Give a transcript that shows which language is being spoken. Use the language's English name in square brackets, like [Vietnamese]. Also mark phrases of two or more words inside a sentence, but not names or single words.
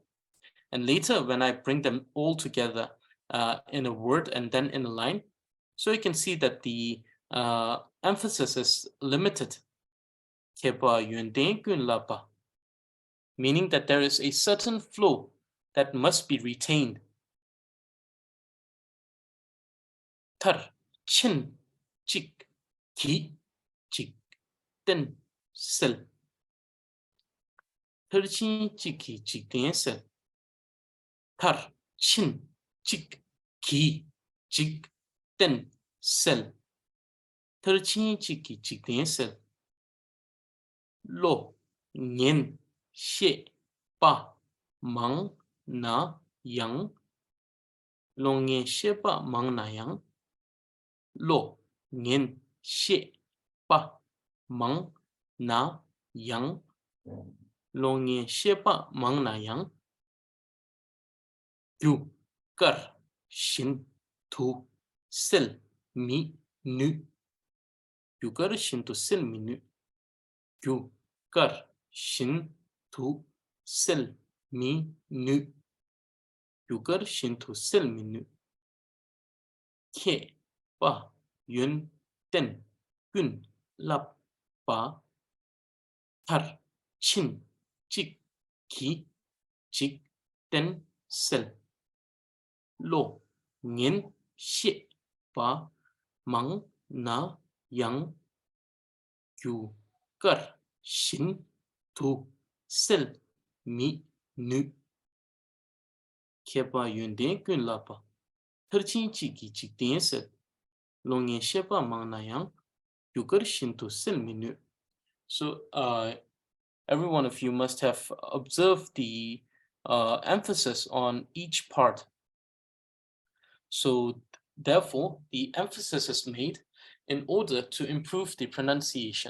[English] And later, when I bring them all together in a word and then in a line, so you can see that the emphasis is limited. Meaning that there is a certain flow that must be retained. Tar, chin, chik, ki, chik, ten, sil. Tar, chin, chiki, chik, ten, sil. Tar, chin, chik, ki, chik, ten, sil. Tar, chin, chiki, chik, ten, sil. Lo, nyen, she, pa, mang, na, yang. Lo, nyen, she, pa, mang, na, yang. Lo, nyen, she, pa, mang, na, yang. Lo, nyen, she, pa, mang, na, yang. Yu, kar, shin, tu, sil, mi, nu. Yu, kar, shin, tu, sil, mi, nu. Yu, kar, shin, tu, sil, mi, nu. Yu, kar, shin, tu, sil, mi, nu. Ke, pa, yun, ten, gun, lap, pa. Tar, chin, chik, ki, chik, ten, sil. Lo, nyen, she, pa, mang, na, yang. Yu, kar, shin, tu, sil, mi, nu. Ke, pa, yun, ten, gun, lap, pa. Tar, chin, chik, ki, chik, ten, sil. Lo, nyen, she, pa, mang, na, yang. Yu, kar, shin, tu, sil, mi, nu. So, every one of you must have observed the emphasis on each part. So therefore, the emphasis is made in order to improve the pronunciation.